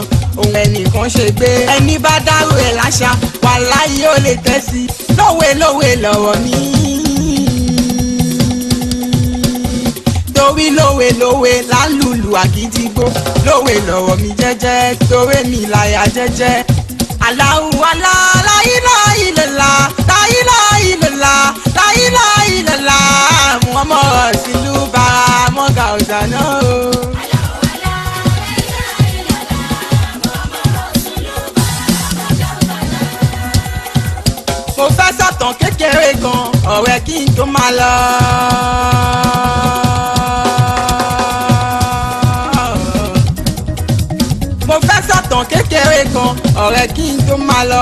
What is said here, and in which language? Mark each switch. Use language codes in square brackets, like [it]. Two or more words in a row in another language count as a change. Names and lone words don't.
[yo] òun ẹnìkan ṣe gbé ẹni bá dárò ẹ̀ láṣà wàláhì ó lè tẹ́ sí. lówe lówe lọ̀rọ̀ mi. torí lówe lówe lálùlù àgídígbò lówe lọ̀rọ̀ mi jẹ́jẹ́ torí mi láyà jẹ́jẹ́. [ar] الله الله لا إله إلا الله لا إله إلا الله لا إله إلا الله محمد رسول الله [yo] bara mọ́gà ọ̀dàná o. mo fẹ́ sọ̀tàn kékeré kan ọ̀rẹ́ kí n tó máa lọ. mo fẹ́ sọ̀tàn kékeré kan ọ̀rẹ́ kí n tó máa lọ.